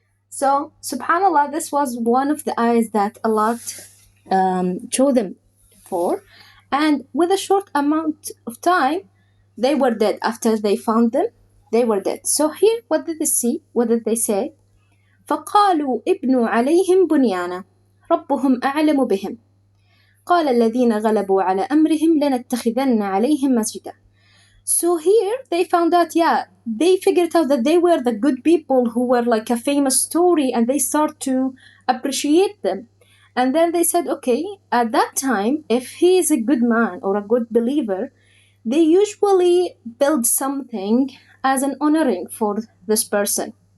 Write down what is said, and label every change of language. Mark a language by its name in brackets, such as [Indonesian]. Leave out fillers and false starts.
[English] So, subhanAllah, this was one of the ayahs that Allah chose them for. And with a short amount of time, They were dead after they found them. They were dead. So here, what did they see? What did they say? [Arabic] فقالوا ابنوا عليهم بنيانا ربهم أعلم بهم قال الذين غلبوا على أمرهم لنتخذن عليهم مسجدا. [English] So here they found out, yeah, they figured out that they were the good people who were like a famous story, and they start to appreciate them. And then they said, okay, at that time, if he is a good man or a good believer, they usually build something as an honoring for this person.